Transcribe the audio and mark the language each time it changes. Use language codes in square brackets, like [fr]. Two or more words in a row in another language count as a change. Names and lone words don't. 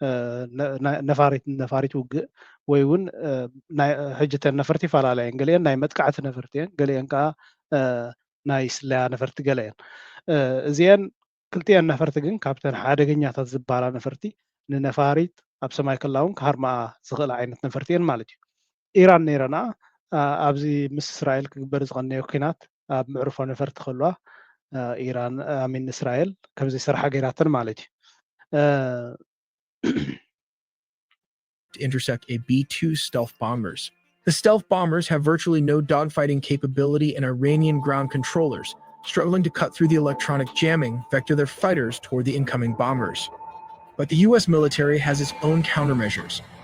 [ti] ነፋሪት ውግእ ወይ እውን ሕጅተን ነፈርቲ ይፈላለያ እየን ገሊአን ናይ መጥቃዕቲ ነፈርቲ እየን ገሊአን ከዓ ናይ ስለያ ነፈርቲ ገለ እየን እዚአን ክልቲአን ነፈርቲ ግን ካብተን ሓደገኛታት ዝበሃላ ነፈርቲ ንነፋሪት ኣብ ሰማይ ከላውን ክሃርማኣ ዝኽእል ዓይነት ነፈርቲ እየን ማለት እዩ ኢራን ነይረና ኣብዚ ምስ እስራኤል ክግበር ዝቐነዮ ኩናት ኣብ ምዕርፎ ነፈርቲ ከለዋ ኢራን ኣሚን እስራኤል ከምዚ ሰርሓ ገይራተን ማለት እዩ [en] to intercept a B-2 stealth bombers. The stealth bombers have virtually no dogfighting capability and Iranian ground controllers, struggling to cut through the electronic jamming, vector their fighters toward the incoming bombers. But the US military has its own countermeasures.